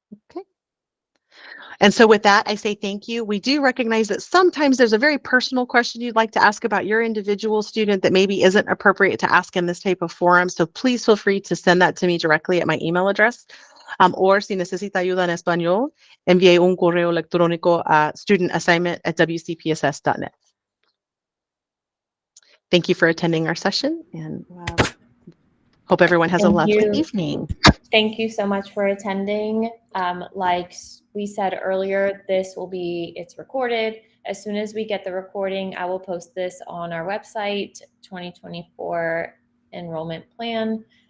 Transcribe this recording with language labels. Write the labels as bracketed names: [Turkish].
[English] Okay. And so with that, I say thank you. We do recognize that sometimes there's a very personal question you'd like to ask about your individual student that maybe isn't appropriate to ask in this type of forum. So please feel free to send that to me directly at my email address. [Spanish] Or si necesita ayuda en español, envíe un correo electrónico a studentassignment@wcpss.net. [English] Thank you for attending our session, and hope everyone has a lovely evening. Thank you so much for attending. Like we said earlier, it's recorded. As soon as we get the recording, I will post this on our website, 2024 enrollment plan.